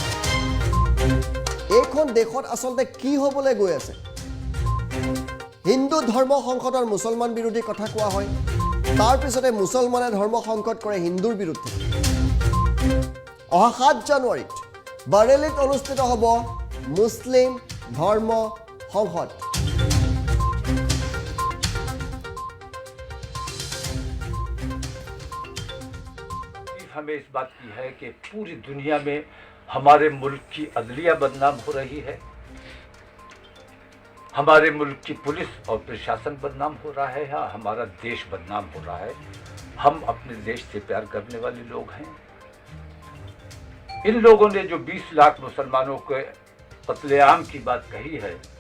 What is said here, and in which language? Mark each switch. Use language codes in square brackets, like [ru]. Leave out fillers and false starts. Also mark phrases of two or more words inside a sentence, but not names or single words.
[as] এইখন দেশত আচলতে কি হ'বলৈ গৈ আছে হিন্দু ধৰ্ম সংসদৰ মুছলমান বিৰোধী কথা কোৱা হয় তাৰ পিছতে মুছলমানে ধৰ্ম সংসদ কৰে হিন্দুৰ বিৰুদ্ধে অহা 7 জানুৱাৰীত বৰেলীত অনুষ্ঠিত হ'ব মুছলিম ধৰ্ম সংসদ [hi] हमें इस बात की है कि पूरी दुनिया में हमारे मुल्क की अदलिया बदनाम हो रही है हमारे मुल्क की पुलिस और प्रशासन बदनाम हो रहा है हमारा देश बदनाम हो रहा है हम अपने देश से प्यार करने वाले लोग हैं इन लोगों ने जो 20 लाख मुसलमानों के कत्लेआम की बात कही है